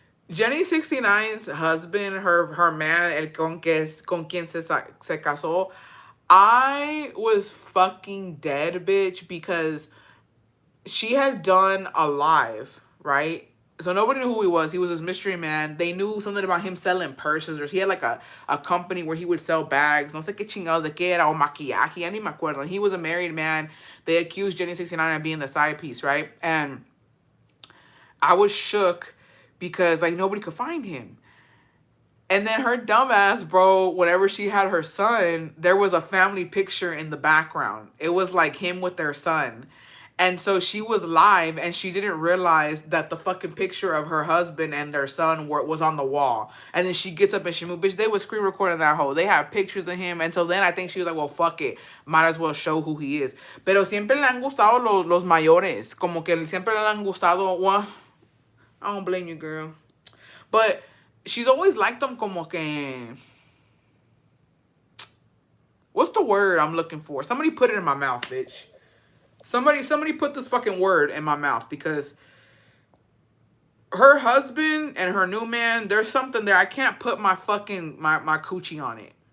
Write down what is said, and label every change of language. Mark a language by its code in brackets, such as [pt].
[en] Jenny 69's husband, her man, [es] el con quien se casó, [en] I was fucking dead, bitch, because she had done a live, right? So nobody knew who he was. He was this mystery man. They knew something about him selling purses, or he had like a company where he would sell bags. [es] No sé qué chingados de qué era, o maquillaje, ya ni me acuerdo. [en] He was a married man. They accused Jenny 69 of being the side piece, right? And I was shook because like nobody could find him. And then her dumbass, bro, whenever she had her son, there was a family picture in the background. It was like him with their son. And so she was live and she didn't realize that the fucking picture of her husband and their son was on the wall. And then she gets up and she moved. Bitch, they were screen recording that whole. They have pictures of him. Until then, I think she was like, well, fuck it. Might as well show who he is. [es] Pero siempre le han gustado los mayores. Como que siempre le han gustado. [en] Well, I don't blame you, girl. But she's always liked them [es] como que... [en] What's the word I'm looking for? Somebody put it in my mouth, bitch. Somebody put this fucking word in my mouth, because her husband and her new man, there's something there. I can't put my fucking, my coochie on it.